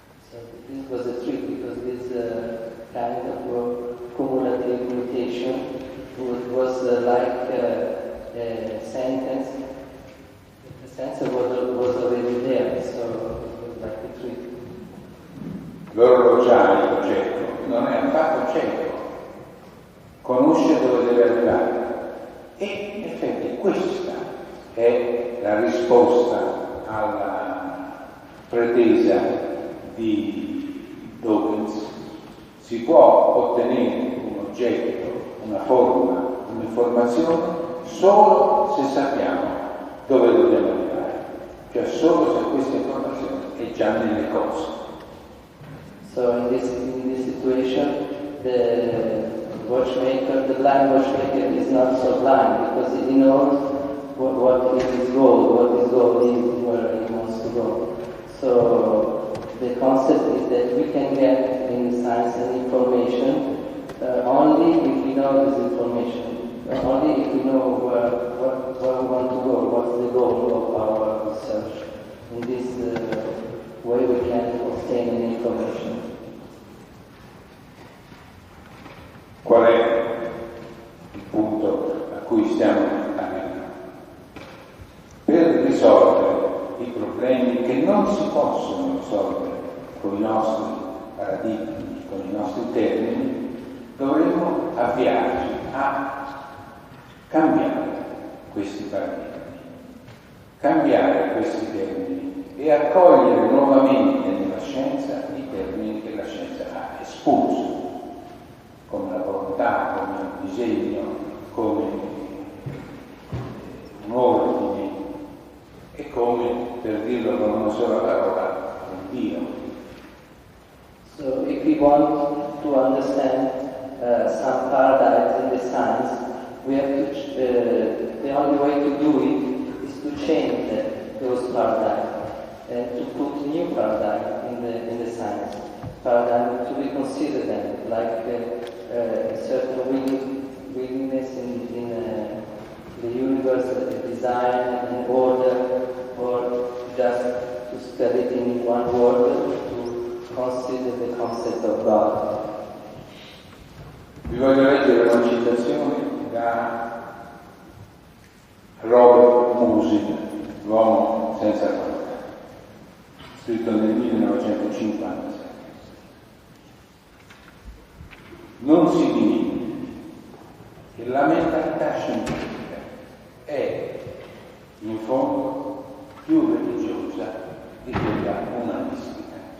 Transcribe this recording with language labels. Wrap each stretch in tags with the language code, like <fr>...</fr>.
<en>So this was a trick because this kind of cumulative mutation was like a sentence. The sentence was already there, so it was like a trick.</en> <it>L'orologiaio cieco non è affatto cieco, conosce dove deve arrivare e in effetti questa è la risposta alla pretesa di Dawkins. Si può ottenere un oggetto, una forma, un'informazione solo se sappiamo dove dobbiamo arrivare, cioè solo se questa informazione è già nelle cose.</it> <en>So in this situation, the blind watchmaker is not so blind because he knows what is his goal, what his goal is, where he wants to go. So the concept is that we can get in science and information only if we know this information, only if we know where we want to go, what's the goal of our research. In this way we can obtain an information.</en> <it>Qual è il punto a cui stiamo arrivando? Per risolvere i problemi che non si possono risolvere con i nostri paradigmi, con i nostri termini, dovremmo avviarci a cambiare questi paradigmi, cambiare questi termini e accogliere nuovamente nella scienza i termini che la scienza ha espulso, come la volontà, come un disegno, come un ordine e come, per dirlo con una sola parola, un Dio.</it> <en>So if we want to understand some paradigms in the science, we have to, the only way to do it is to change those paradigms and to put new paradigms in the science. Paradigm to reconsider them, like a certain willingness in the universe, design and order, or just to spell it in one word, to consider the concept of God.</en> <it>Vi voglio leggere una citazione da Robert Musil, l'uomo senza qualità, scritto nel 1956. Non si dimentichi che la mentalità scientifica è, in fondo, più religiosa di quella umanistica.</it>